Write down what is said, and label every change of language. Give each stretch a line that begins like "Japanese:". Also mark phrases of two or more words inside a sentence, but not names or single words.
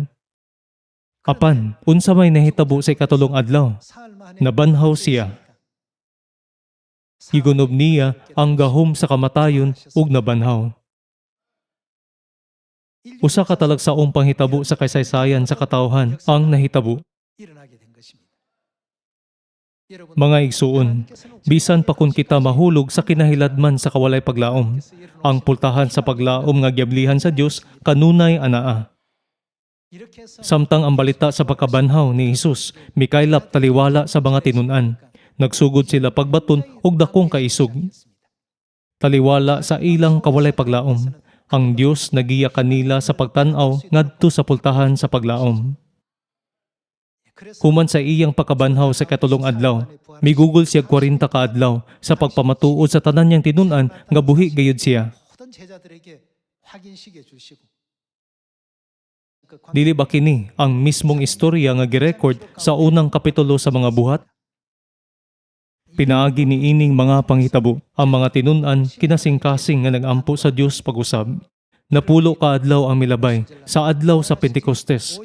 Cebuano: Apan, unsa may nahitabo sa ikatulong adlaw, nabanhaw siya. Gigunob niya ang gahom sa kamatayon ug nabanhaw. Usa ka talagsaong panghitabo sa kasaysayan sa katawhan ang nahitabo.
Korean: 일어나게 된 것입니다.
Cebuano: Mga igsuon, bisan pa kun kita mahulog sa kinahiladman sa kawalay paglaom, ang pultahan sa paglaom nga giablihan sa Dios kanunay anaa. Samtang ang balita sa pagkabanhaw ni Hesus, mikaylap taliwala sa mga tinun-an. Nagsugod sila pagbaton og dakong kaisog. Taliwala sa ilang kawalay paglaom. Ang Dios nagiya kanila sa pagtan-aw ngadto sa pultahan sa paglaom. Human sa iyang pagkabanhaw sa katulong adlaw, migugol siya 40 ka adlaw sa pagpamatuod sa tanan niyang tinun-an nga buhi gayud siya.
Korean: 모든 제자들에게 확인시켜 주시고
Cebuano: Dili ba kini ang mismong istorya nga girecord sa unang kapitulo sa mga buhat? Pinaagi ni ining mga panghitabo ang mga tinun-an kinasing-kasing nga nag-ampo sa Dios pag-usab. Napulo ka adlaw ang milabay sa adlaw sa Pentecostes.